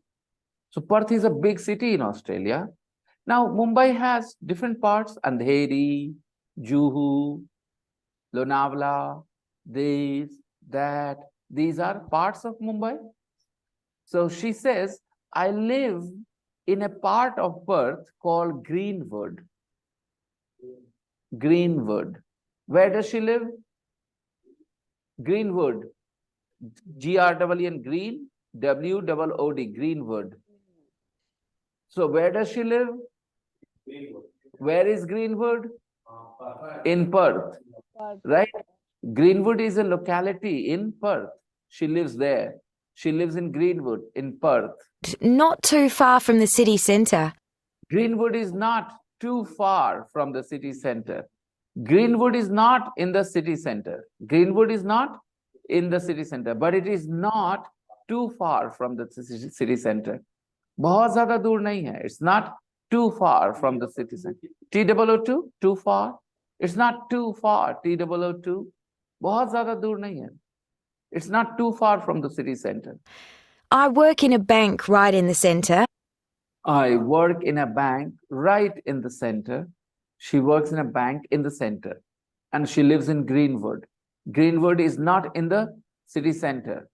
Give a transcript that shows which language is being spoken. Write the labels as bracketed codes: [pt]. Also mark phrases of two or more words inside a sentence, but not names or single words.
[en] So Perth is a big city in Australia. Now, Mumbai has different parts, Andheri, Juhu, Lonavala, this, that. These are parts of Mumbai. So she says, I live in a part of Perth called Greenwood. Greenwood. Where does she live? Greenwood. G-R-E-N, green, W-O-O-D, Greenwood. So where does she live? Where is Greenwood? In Perth, right? Greenwood is a locality in Perth. She lives there. She lives in Greenwood in Perth. Not too far from the city centre. Greenwood is not too far from the city centre. Greenwood is not in the city centre. Greenwood is not in the city centre, but it is not too far from the city centre. [hi] बहुत ज़्यादा दूर नहीं है. [en] It's not too far from the city centre. T-O-O-2, too far. It's not too far. T-O-O-2, [hi] बहुत ज़्यादा दूर नहीं है. [en] It's not too far from the city centre. I work in a bank right in the centre. I work in a bank right in the center. She works in a bank in the center. And she lives in Greenwood. Greenwood is not in the city center.